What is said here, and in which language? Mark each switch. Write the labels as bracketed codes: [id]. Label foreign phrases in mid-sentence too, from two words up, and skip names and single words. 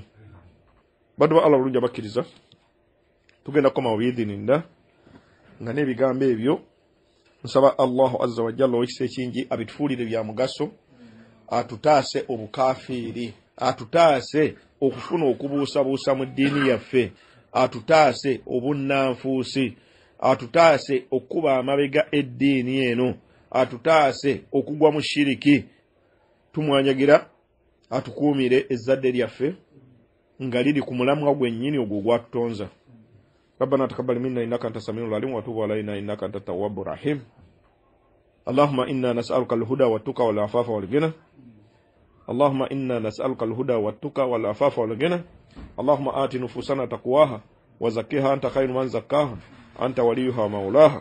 [lg] Baddu ba Allah bulungi abakkiriza, tugenda kukomawo biidhinillah nga n'ebigambo ebyo nsaba Allahu [ar] عز وجل [lg] ow'ekisa ekingi abitufuulire bya mugaso, atutaase obukafiiri, atutaase okufuna okubuusabuusa mu ddiini yaffe, atutaase obunnanfuusi, atutaase okuba amabega eddiini eno, atutaase okugwa mu shiriki. Tumwanjagira atukuumire ezzadde lyaffe nga liri ku mulamwa gwennyini ogwo gwatutonza. [ar] ربنا تقبل منا إنك أنت السميع العليم وتب علينا إنك أنت التواب الرحيم. اللهم إنا نسألك الهدى والتقى والعفاف والغنى. اللهم إنا نسألك الهدى والتقى والعفاف والغنى. اللهم آت نفوسنا تقواها وزكها أنت خير من زكاها أنت وليها ومولاها.